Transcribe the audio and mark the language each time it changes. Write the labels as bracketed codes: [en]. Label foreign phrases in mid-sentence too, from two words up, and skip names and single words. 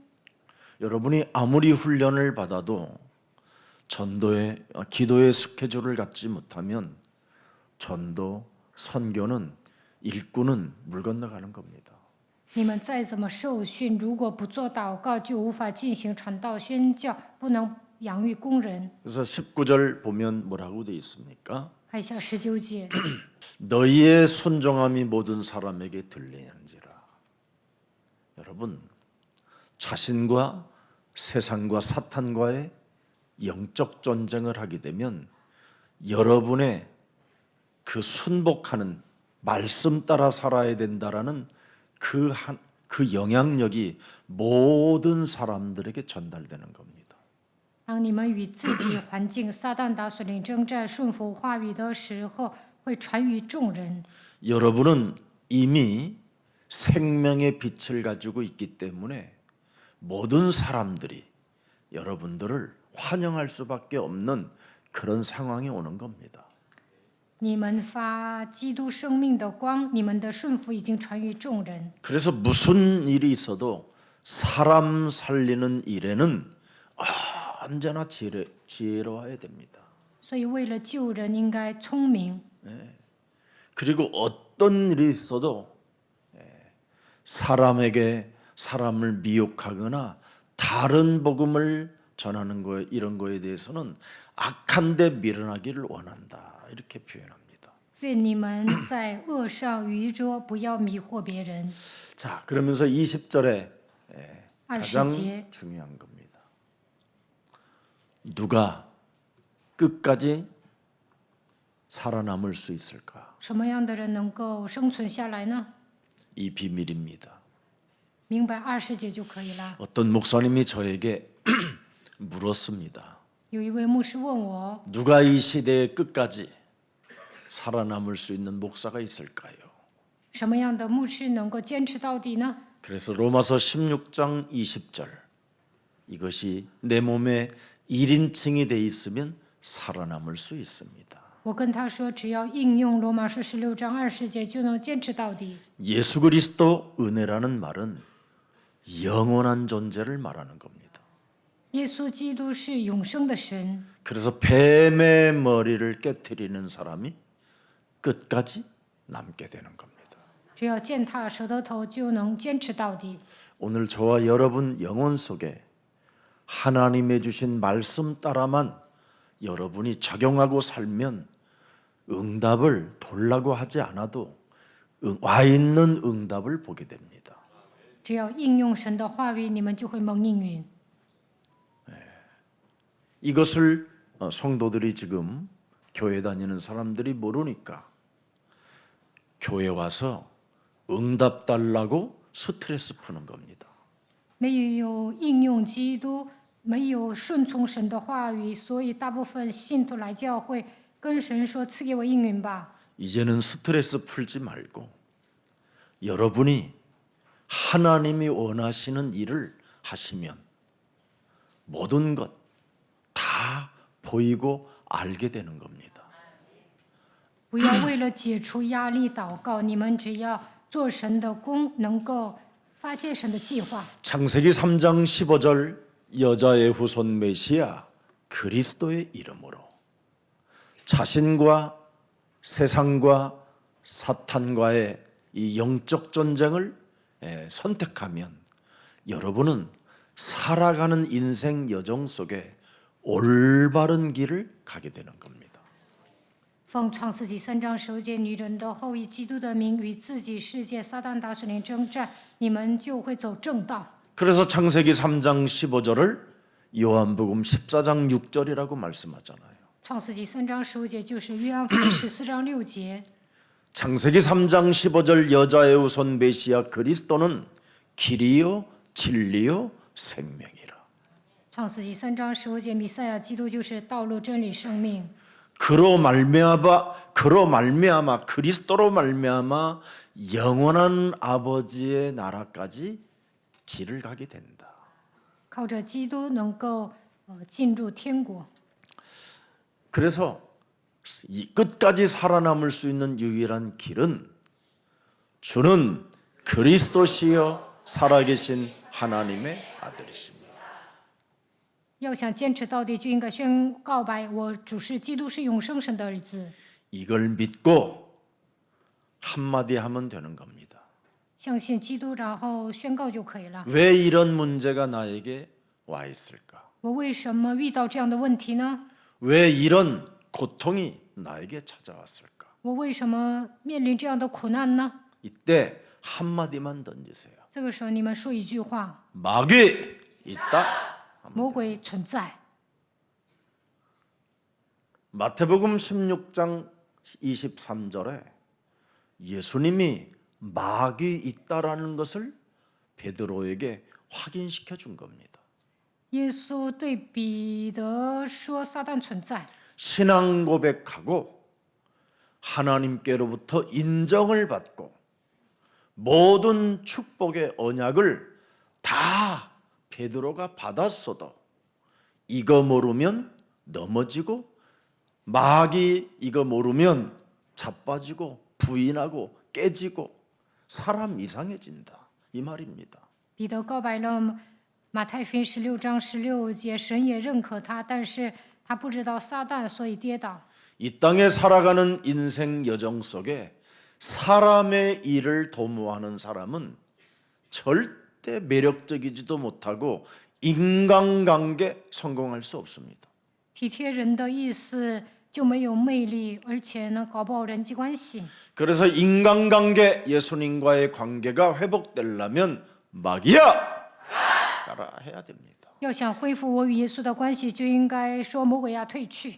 [ko] 여러분이 아무리 훈련을 받아도 전도의 기도의 스케줄을 갖지 못하면 전도 선교는 일꾼은 물 건너가는 겁니다. [zh] 你们再怎么受训，如果不做祷告，就无法进行传道宣教，不能养育工人。 [ko] 그래서 19절 보면 뭐라고 돼 있습니까? [zh] 看一下19节， [ko] 너희의 순종함이 모든 사람에게 들리는지라. 여러분, 자신과 세상과 사탄과의 영적 전쟁을 하게 되면 여러분의 그 순복하는 말씀 따라 살아야 된다라는 그 영향력이 모든 사람들에게 전달되는 겁니다. [zh] 当你们与自己环境撒旦打属灵征战、顺服话语的时候，会传于众人。 [ko] 여러분은 이미 생명의 빛을 가지고 있기 때문에 모든 사람들이 여러분들을 환영할 수밖에 없는 그런 상황이 오는 겁니다. [zh] 你们发基督生命的光，你们的顺服已经传于众人。 [ko] 그래서 무슨 일이 있어도 사람 살리는 일에는 언제나 지혜로워야 됩니다. [zh] 所以，为了救人，应该聪明。 [ko] 그리고 어떤 일이 있어도 사람을 미혹하거나 다른 복음을 전하는 거 이런 거에 대해서는 악한 데 미련하기를 원한다. 이렇게 표현합니다. [zh] 愿你们在恶上愚拙，不要迷惑别人。 [ko] 자, 그러면서 20절에 가장 20제 중요한 겁니다. 누가 끝까지 살아남을 수 있을까? [zh] 什么样的人能够生存下来呢？ [ko] 이 비밀입니다. [zh] 明白20节就可以了。 [ko] 어떤 목사님이 저에게 물었습니다. [zh] 有一位牧师问我， [ko] 누가 이 시대의 끝까지 살아남을 수 있는 목사가 있을까요? [zh] 什么样的牧师能够坚持到底呢？ [ko] 그래서 로마서 16장 20절 이것이 내 몸에 1인칭이 돼 있으면 살아남을 수 있습니다. [zh] 我跟他说，只要应用罗马书16章20节，就能坚持到底。 [ko] 예수 그리스도 은혜라는 말은 영원한 존재를 말하는 겁니다. [zh] 耶稣基督是永生的神， [ko] 그래서 뱀의 머리를 깨트리는 사람이 끝까지 남게 되는 겁니다. [zh] 只要践踏蛇的头，就能坚持到底。 [ko] 오늘 저와 여러분 영혼 속에 하나님의 주신 말씀 따라만 여러분이 적용하고 살면 응답을 돌라고 하지 않아도 와 있는 응답을 보게 됩니다. [zh] 只要应用神的话语，你们就会蒙应允。 [ko] 이것을 성도들이 지금 교회 다니는 사람들이 모르니까 교회 와서 응답 달라고 스트레스 푸는 겁니다. [zh] 没有应用基督，没有顺从神的话语，所以大部分信徒来教会跟神说：“赐给我应允吧。” [ko] 이제는 스트레스 풀지 말고 여러분이 하나님이 원하시는 일을 하시면 모든 것 다 보이고 알게 되는 겁니다. [zh] 不要为了解除压力祷告，你们只要做神的工，能够发现神的计划。 [ko] 창세기 3장 15절 여자의 후손 메시아 그리스도의 이름으로 자신과 세상과 사탄과의 이 영적 전쟁을 선택하면 여러분은 살아가는 인생 여정 속에 올바른 길을 가게 되는 겁니다. [zh] 奉创世纪3章10节，女人的后裔基督的名与自己世界撒旦大水灵征战，你们就会走正道。 [ko] 그래서 창세기 3장 15절을 요한복음 14장 6절이라고 말씀하잖아요. [zh] 创世纪3章15节就是约翰福音14章6节。 [ko] 창세기 3장 15절 여자의 후손 메시아 그리스도는 길이요 진리요 생명이라. [zh] 创世纪3章15节，弥赛亚基督就是道路、真理、生命。 [ko] 그로 말미암아 그리스도로 말미암아 영원한 아버지의 나라까지 길을 가게 된다. [zh] 靠着基督能够进入天国。 [ko] 그래서 이 끝까지 살아남을 수 있는 유일한 길은 주는 그리스도시여 살아계신 하나님의 아들이십니다. [zh] 要想坚持到底，就应该宣告白：我主是基督，是永生神的儿子。 [ko] 이걸 믿고 한마디 하면 되는 겁니다. [zh] 相信基督，然后宣告就可以了。 [ko] 왜 이런 문제가 나에게 와 있을까? [zh] 我为什么遇到这样的问题呢？ [ko] 왜 이런 고통이 나에게 찾아왔을까? [zh] 我为什么面临这样的苦难呢？ [ko] 이때 한마디만 던지세요. [zh] 这个时候，你们说一句话： [ko] 마귀 있다. [zh] 魔鬼存在。 [ko] 마태복음 16장 23절에 예수님이 마귀 있다라는 것을 베드로에게 확인시켜 준 겁니다. [zh] 耶稣对彼得说：“撒旦存在。 [ko] 신앙 고백하고 하나님께로부터 인정을 받고 모든 축복의 언약을 다 베드로가 받았어도 이거 모르면 넘어지고 마귀 이거 모르면 자빠지고 부인하고 깨지고 사람 이상해진다 이 말입니다. [zh] 彼得告白了马太福音16章16节，神也认可他，但是他不知道撒旦，所以跌倒。 [ko] 이 땅에 살아가는 인생 여정 속에 사람의 일을 도모하는 사람은 절대 매력적이지도 못하고 인간관계 성공할 수 없습니다. [zh] 体贴人的意思就没有魅力，而且呢，搞不好人际关系。 [ko] 그래서 인간관계 예수님과의 관계가 회복되려면 마귀야 가라 해야 됩니다. [zh] 要想恢复我与耶稣的关系，就应该说魔鬼呀退去，